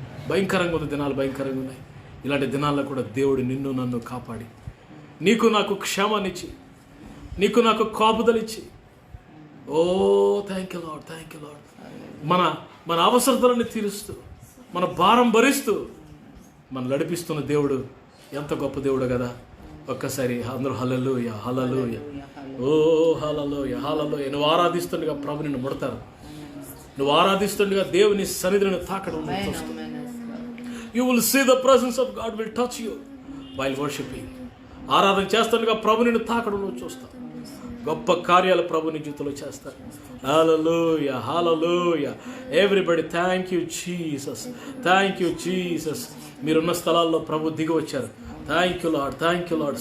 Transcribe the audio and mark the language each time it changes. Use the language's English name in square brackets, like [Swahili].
[Telugu] భయంకరంగా ఉంది, దినాలు భయంకరంగా ఉన్నాయి. ఇలాంటి దినాల్లో కూడా దేవుడు నిన్ను నన్ను కాపాడి నీకు నాకు క్షేమాన్నిచ్చి, నీకు నాకు కాపుదలిచ్చి, ఓ [English] thank you lord, thank you lord, [Telugu] మన అవసరతలను తీరుస్తూ, మన భారం భరిస్తూ మనం నడిపిస్తున్న దేవుడు ఎంత గొప్ప దేవుడు కదా. ఒక్కసారి అందరూ హల్లెలూయా, హల్లెలూయా, ఓ హల్లెలూయా, హల్లెలూయా. నువ్వు ఆరాధిస్తుండగా ప్రభు నిన్ను ముడతారు. నువ్వు ఆరాధిస్తుండగా దేవుని సన్నిధిని తాకడం చూస్తావు. [English] You will see the presence of God will touch you while worshiping. [Telugu] ఆరాధన చేస్తుండగా ప్రభు నిన్ను తాకడం నువ్వు చూస్తావు. గొప్ప కార్యాలు ప్రభు నీ జీవితంలో చేస్తారు. హల్లెలూయా, హల్లెలూయా. [English] Everybody thank you Jesus, thank you Jesus. [Telugu] మీరున్న స్థలాల్లో ప్రభు దిగి వచ్చారు. [English] Thank you lord, thank you lord.